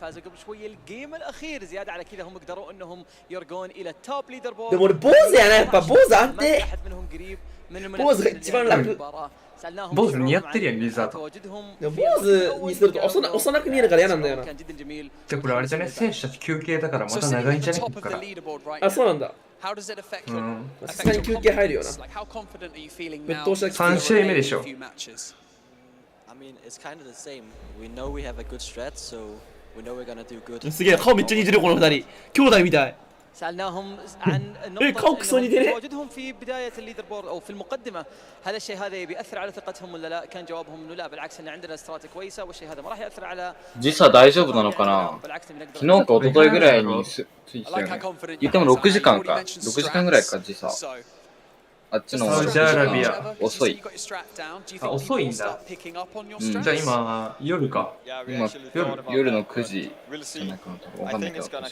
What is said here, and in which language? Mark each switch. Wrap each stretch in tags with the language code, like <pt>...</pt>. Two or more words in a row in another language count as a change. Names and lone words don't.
<ja>でも俺、坊主やな、やっぱ坊主安定。坊主が一番楽。坊主似合ってるやん、Rizart。でも坊主にすると幼く見えるから嫌なんだよな。じゃこれあれじゃね、選手たち休憩だからまた長いんじゃねこっから。あ、そうなんだ。</ja> <en>How does it affect</en> <ja>さすがに休憩入るよな。 3試合目でしょ。すげえ、顔めっちゃ似てるこの二人。兄弟みたい。顔クソ似てね。</ja> <ar>تواجدهم في بداية</ar> <en>leader board</en> <ar>أو في المقدمة هذا الشيء هذا بيأثر على ثقتهم ولا لا؟ كان جوابهم إنه لا بالعكس إن عندنا استراتيجية كويسة والشيء هذا ما راح يأثر على</ar> <ja>時差大丈夫なのかな。昨日か一昨日ぐらいについてたよね。言っても6時間か。6時間ぐらいか時差。あっちのサウジアラビア遅い。あ、遅いんだ。じゃあ今夜か。今夜の9時じゃないかなと。わかんないけど。</ja>